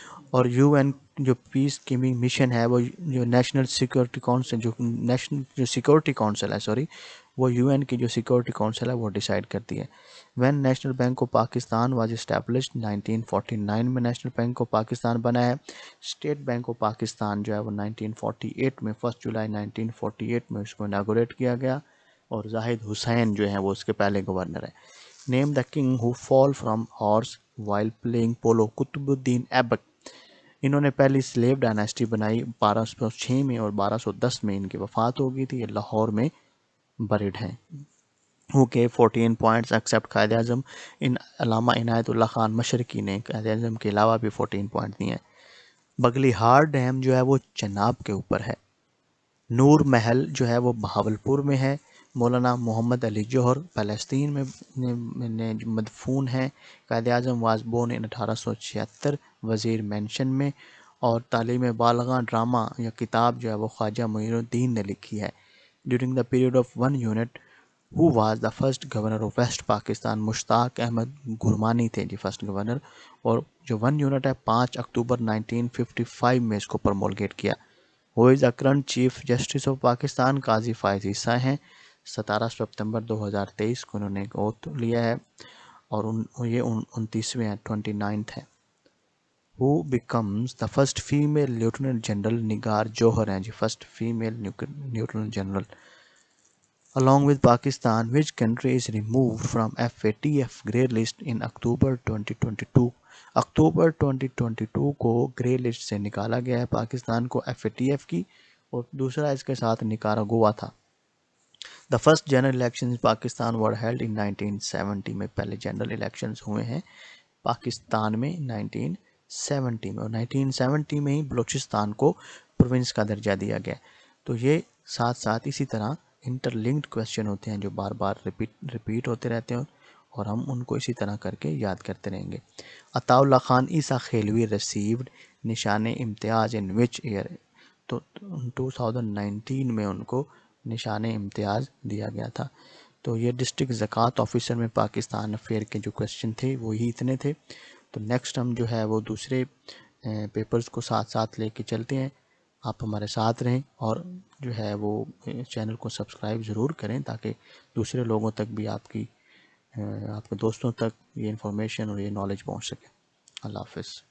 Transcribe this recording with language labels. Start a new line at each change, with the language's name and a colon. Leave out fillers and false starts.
Urdu: اور UN جو پیس keeping mission ہے وہ جو نیشنل سیکورٹی کونسل جو سیکورٹی کونسل ہے وہ UN کی جو سیکورٹی کونسل ہے وہ ڈیسائیڈ کرتی ہے.
English: when National Bank of Pakistan was established 1949
Urdu: میں نیشنل بینک آف پاکستان بنا ہے. اسٹیٹ بینک آف پاکستان جو ہے وہ 1948 میں 1 جولائی 1948 میں اس کو اناگوریٹ کیا گیا. اور زاہد حسین جو ہیں وہ اس کے پہلے گورنر ہیں.
English: Name the king who fall from horse while playing polo.
Urdu: Qutub الدین ایبک. انہوں نے پہلی سلیو ڈائناسٹی بنائی 1206 میں اور 1210 میں ان کی وفات ہو گئی تھی. یہ لاہور میں بریڈ ہیں.
English: Who کے 14 points except Quaid Azam.
Urdu: علامہ عنایت اللہ خان مشرقی نے قائد اعظم کے علاوہ بھی 14 پوائنٹ دیے ہیں. بگلی ہار ڈیم جو ہے وہ چناب کے اوپر ہے. نور محل جو ہے وہ بہاولپور میں ہے. مولانا محمد علی جوہر فلسطین میں مدفون ہیں.
English: Quaid Azam was born in 1876 Wazir Mansion میں.
Urdu: اور تعلیم بالغاں ڈرامہ یا کتاب جو ہے وہ خواجہ معین الدین نے لکھی ہے.
English: During the period of 1 unit who was the first governor of west Pakistan.
Urdu: مشتاق احمد گرمانی تھے جی فرسٹ گورنر. اور جو 1 یونٹ ہے 5 اکتوبر 1955 میں اس کو پرمولگیٹ کیا.
English: Who is the current chief justice of Pakistan. Qazi Faez Isa ہیں.
Urdu: 17 ستمبر 2023 کو انہوں نے اوتھ لیا ہے اور یہ 29ویں ہیں 29th ہے.
English: Who becomes the first female lieutenant general.
Urdu: نگار جوہر ہیں جی first female lieutenant general.
English: Along with Pakistan, which country is removed from FATF grey list in October 2022.
Urdu: اکتوبر 2022 کو گرے لسٹ سے نکالا گیا ہے پاکستان کو FATF کی. اور دوسرا اس کے ساتھ نکاراگوا تھا.
English: The first general elections in Pakistan were held in 1970
Urdu: میں پہلے جنرل الیکشنز ہوئے ہیں پاکستان میں 1970 میں. اور 1970 میں ہی بلوچستان کو پروونس کا درجہ دیا گیا. تو یہ ساتھ ساتھ اسی طرح انٹر لنکڈ کویسچن ہوتے ہیں جو بار بار ریپیٹ ہوتے رہتے ہیں اور ہم ان کو اسی طرح کر کے یاد کرتے رہیں گے.
English: Ata Ullah Khan Essa Khelvi received Nishan Imtiaz in which year.
Urdu: تو 2019 میں ان کو نشان امتیاز دیا گیا تھا. تو یہ ڈسٹرکٹ زکوٰۃ آفیسر میں پاکستان افیئر کے جو کویسچن تھے وہی اتنے تھے. تو نیکسٹ ہم جو ہے وہ دوسرے پیپرز کو ساتھ ساتھ لے کے چلتے ہیں. آپ ہمارے ساتھ رہیں اور جو ہے وہ چینل کو سبسکرائب ضرور کریں تاکہ دوسرے لوگوں تک بھی آپ کے دوستوں تک یہ انفارمیشن اور یہ نالج پہنچ سکے. اللہ حافظ.